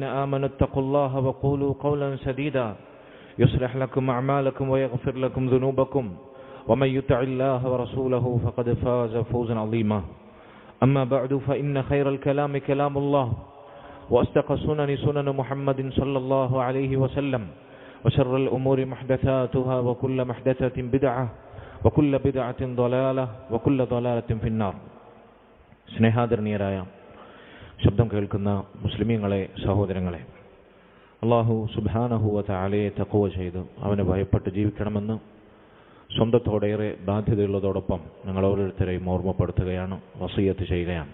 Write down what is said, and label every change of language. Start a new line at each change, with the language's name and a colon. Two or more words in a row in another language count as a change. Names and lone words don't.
Arabic: آمنوا اتقوا الله وقولوا قولا سديدا يصلح لكم أعمالكم ويغفر لكم ذنوبكم ومن يطع الله ورسوله فقد فاز فوزا عظيما أما بعد فإن خير الكلام كلام الله وأصدق السنن سنن محمد صلى الله عليه وسلم وشر الأمور محدثاتها وكل محدثة بدعة وكل بدعة ضلالة وكل ضلالة في النار.
Malayalam: സ്നേഹാദരണീയരായ ശബ്ദം കേൾക്കുന്ന മുസ്ലിമീങ്ങളെ, സഹോദരങ്ങളെ,
Arabic: الله سبحانه وتعالى
Malayalam: തഖ്വ ചെയ്ത് അവനെ ഭയപ്പെട്ട് ജീവിക്കണമെന്ന് സ്വന്തത്തോടേറെ ബാധ്യതയുള്ളതോടൊപ്പം ഞങ്ങൾ ഓരോരുത്തരെയും ഓർമ്മപ്പെടുത്തുകയാണ്, വസിയത്ത് ചെയ്യുകയാണ്.